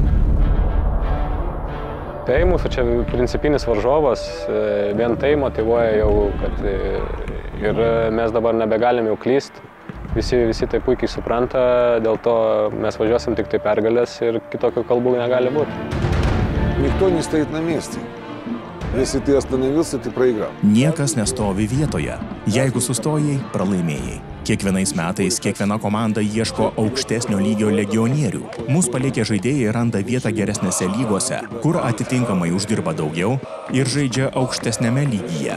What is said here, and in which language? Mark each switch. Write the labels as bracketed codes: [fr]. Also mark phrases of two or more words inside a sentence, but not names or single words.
[lt] Tai mūsų čia principinis varžovas, vien tai motyvuoja jau, kad ir mes dabar nebegalim jau klyst. Visi tai puikiai supranta, dėl to mes važiuosim tik tai pergalės ir kitokių kalbų negali būti. [ru] Никто не стоит на месте. Если ты остановился, ты проиграл. [lt] Niekas nestovi vietoje. Jeigu sustojai, pralaimėjai. Kiekvienais metais kiekviena komanda ieško aukštesnio lygio legionierių. Mūsų palikę žaidėjai randa vietą geresnėse lygose, kur atitinkamai uždirba daugiau ir žaidžia aukštesnėme lygyje.